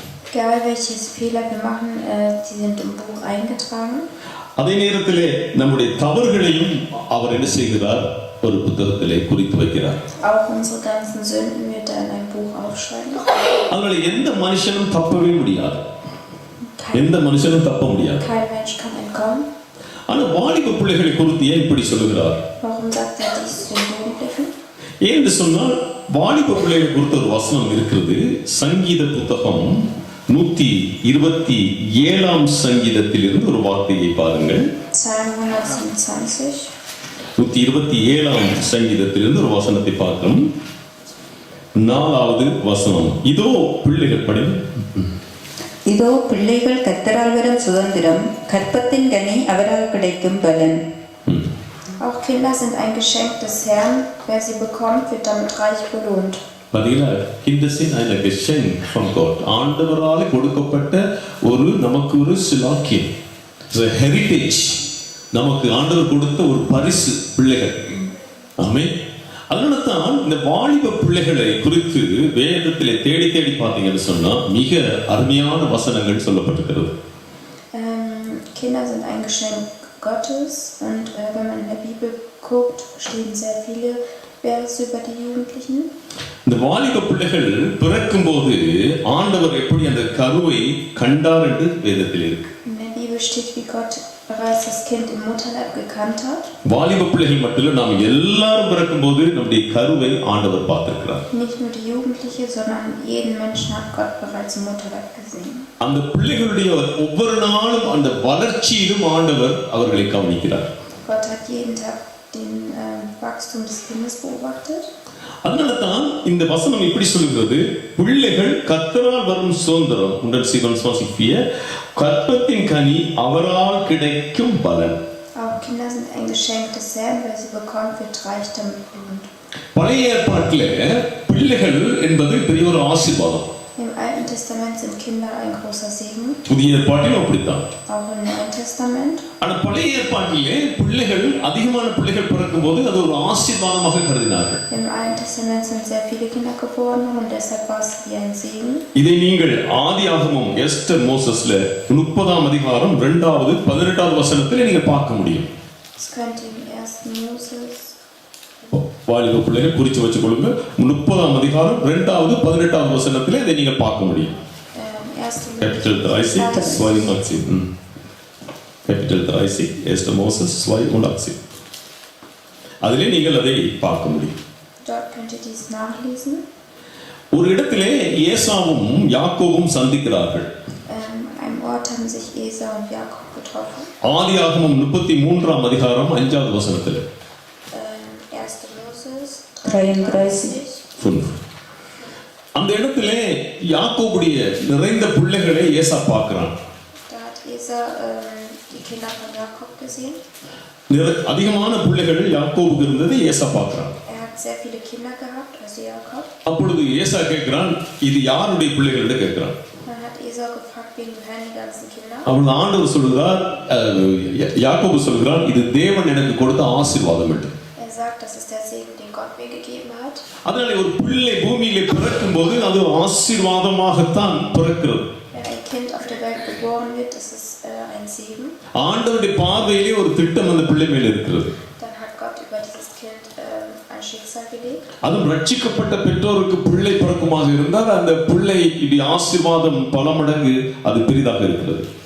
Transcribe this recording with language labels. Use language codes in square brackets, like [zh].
[de] Egal welches Fehler wir machen, die sind im Buch eingetragen. [ta] அதே நேரத்திலே நம்முடைய தவறுகளையும் அவர் என்ன செய்கிறார்? ஒரு புத்தகத்திலே குறித்து வைக்கிறார். [de] Auch unsere ganzen Sünden wird er in ein Buch aufschreiben. [ta] அதனால எந்த மனுஷனும் தப்பவே முடியாது. எந்த மனுஷனும் தப்ப முடியாது. [de] Kein Mensch kann entkommen. [ta] ஆனா வாலிப பிள்ளைகளை குறித்து ஏன் இப்படி சொல்லுகிறார்? [de] Warum sagt er dies zu den Jugendlichen? [ta] ஏன்னு சொன்னால் வாலிப பிள்ளைகளை குறித்த ஒரு வசனம் இருக்கிறது. சங்கீத புத்தகம் 127 சங்கீதத்திலிருந்து ஒரு வார்த்தையை பாருங்கள். [de] Psalm 127. [ta] 127 சங்கீதத்திலிருந்து ஒரு வசனத்தை பார்க்கிறோம். 4வது வசனம். இதோ பிள்ளைகள் படி. இதோ பிள்ளைகள் கர்த்தரால் வரும் சுதந்திரம், கற்பத்தின் கனி அவரால் கிடைக்கும் பலன். [de] Auch Kinder sind ein Geschenk des Herrn. Wer sie bekommt, wird damit reich belohnt. [ta] பதிலா [de] Kinder sind ein Geschenk von Gott. [ta] ஆண்டவரால் கொடுக்கப்பட்ட ஒரு நமக்கு ஒரு சிலாக்கியம், ஹெரிட்டேஜ். நமக்கு ஆண்டவர் கொடுத்த ஒரு பரிசு பிள்ளைகள். ஆமென். அதனால தான் இந்த வாலிப பிள்ளைகளை குறித்து வேதத்திலே தேடி தேடி பார்த்தீங்கன்னு சொன்னா மிக அருமையான வசனங்கள் சொல்லப்பட்டிருக்கிறது. [de] Kinder sind ein Geschenk Gottes und wenn man in der Bibel guckt, stehen sehr viele Verse über die Jugendlichen. [ta] இந்த வாலிப பிள்ளைகள் பிறக்கும் போது ஆண்டவர் எப்படி அந்த கருவை கண்டார் என்று வேதத்தில் இருக்கு. [de] In der Bibel steht, wie Gott bereits das Kind im Mutterleib gekannt hat. [ta] வாலிப பிள்ளைகள் மட்டும் இல்ல, நாம் எல்லாரும் பிறக்கும் போது நம்முடைய கருவை ஆண்டவர் பார்த்திருக்கிறார். [de] Nicht nur die Jugendliche, sondern jeden Menschen hat Gott bereits im Mutterleib gesehen. [ta] அந்த பிள்ளைகளுடைய ஒவ்வொரு நாளும் அந்த வளர்ச்சியிலும் ஆண்டவர் அவர்களை கவனிக்கிறார். [de] Gott hat jeden Tag den Wachstum des Kindes beobachtet. [ta] அதனால தான் இந்த வசனம் இப்படி சொல்கிறது. பிள்ளைகள் கர்த்தரால் வரும் சுதந்திரம், 127 கற்பத்தின் கனி அவரால் கிடைக்கும் பலன். [de] Auch Kinder sind ein Geschenk des Herrn, wer sie bekommt, wird reich damit belohnt. [ta] பழைய ஏற்பாட்டிலே பிள்ளைகள் என்பது பெரிய ஒரு ஆசீர்வாதம். [de] Im Alten Testament sind Kinder ein großer Segen, [ta] புதிய ஏற்பாட்டிலும் அப்படித்தான். [de] auch im Neuen Testament. [ta] ஆனா பழைய ஏற்பாட்டிலே பிள்ளைகள் அதிகமான பிள்ளைகள் பிறக்கும் போது அது ஒரு ஆசீர்வாதமாக கருதினார்கள். [de] Im Alten Testament sind sehr viele Kinder geboren und deshalb war es wie ein Segen. [ta] இதை நீங்கள் ஆதியாகமம் எஸ்தர் மோசஸ்ல 30ஆம் அதிகாரம் 2வது 18வது வசனத்திலே நீங்க பார்க்க முடியும். [de] Das könnt ihr im 1. Moses. [ta] வாலிப பிள்ளைகள் குறிச்சு வச்சு கொள்ளுங்க. 30ஆம் அதிகாரம் 2வது 18வது வசனத்திலே இதை நீங்க பார்க்க முடியும். 1. [de] Kapitel 30, 82. Kapitel 30, 1. Moses 82. [ta] அதிலே நீங்கள் அதை பார்க்க முடியும். [de] Dort könnt ihr dies nachlesen. [ta] ஒரு இடத்திலே ஏசாவும் யாக்கோபும் சந்திக்கிறார்கள். [de] An einem Ort haben sich Esau und Jakob getroffen. [ta] ஆதியாகமம் 33ஆம் அதிகாரம் 5வது வசனத்திலே. [de] 1. Moses 33. 5. [ta] அந்த இடத்திலே யாக்கோபுடைய நிறைந்த பிள்ளைகளை ஏசா பார்க்கிறான். [de] Da hat Esau die Kinder von Jakob gesehen. [ta] அதிகமான பிள்ளைகள் யாக்கோபுக்கு இருந்தது ஏசா பார்க்கிறான். [de] Er hat sehr viele Kinder gehabt, also Jakob. [ta] அப்பொழுது ஏசா கேட்கிறான், இது யாருடைய பிள்ளைகள் என்று கேட்கிறான். [de] Dann hat Esau gefragt, wem gehören die ganzen Kinder? [ta] அவன் ஆண்டவர் சொல்கிறார், யாக்கோபு சொல்கிறான், இது தேவன் எனக்கு கொடுத்த ஆசீர்வாதம் என்று. [de] Er sagt, das ist der Segen, den Gott mir gegeben hat. [ta] அதனால ஒரு பிள்ளை பூமியிலே பிறக்கும் போது அது ஆசீர்வாதமாகத்தான் பிறக்கிறது. [de] Wenn ein Kind auf der Welt geboren wird, ist es ein Segen. [ta] ஆண்டவருடைய பார்வையிலே ஒரு திட்டம் அந்த பிள்ளை மேல் இருக்கிறது. [de] Dann hat Gott über dieses Kind ein Schicksal gelegt. [ta] அதுவும் ரட்சிக்கப்பட்ட பெற்றோருக்கு பிள்ளை பிறக்குமாக இருந்தால் அந்த பிள்ளை இடி ஆசீர்வாதம் பல மடங்கு அது பெரிதாக இருக்கிறது.